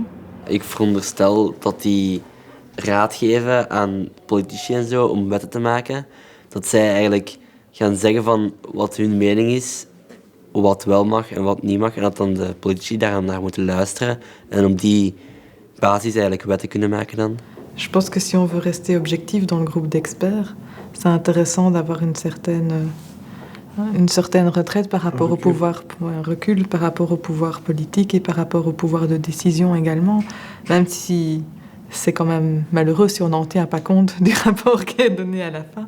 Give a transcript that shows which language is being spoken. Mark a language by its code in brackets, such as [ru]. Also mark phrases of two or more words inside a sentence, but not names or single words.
[nl] Ik veronderstel dat die raad geven aan politici en zo om wetten te maken. Dat zij eigenlijk gaan zeggen van wat hun mening is, wat wel mag en wat niet mag. En dat dan de politici daar naar moeten luisteren. En op die basis eigenlijk wetten kunnen maken dan. [fr] Je pense que si on veut rester objectif dans le groupe d'experts, c'est intéressant d'avoir une certaine retraite par rapport au pouvoir, un recul par rapport au pouvoir politique et par rapport au pouvoir de décision également, même si c'est quand même malheureux si on n'en tient pas compte du rapport qui est donné à la fin.